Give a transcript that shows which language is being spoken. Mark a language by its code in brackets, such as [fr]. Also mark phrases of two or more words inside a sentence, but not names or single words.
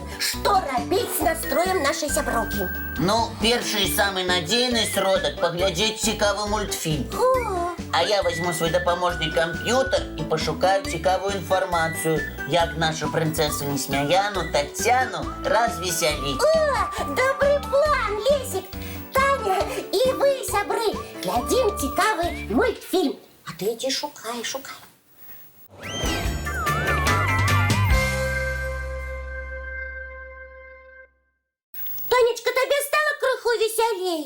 [be] Што рабіць з настроем нашай сяброўкі? Ну, першы і самы надзейны сродак паглядзець цікавы мультфільм. А я возьму свой дапаможнік камп'ютар і пашукаю цікавую інфармацыю, як нашу прынцэсу Несмяяну Тацяну развесяліць. [ru] О, добрый план, Лесик! Таня и вы, сябры, глядим цікавый мультфильм. А ты иди шукай. Танечка, тебе стало [be] крыху весялей?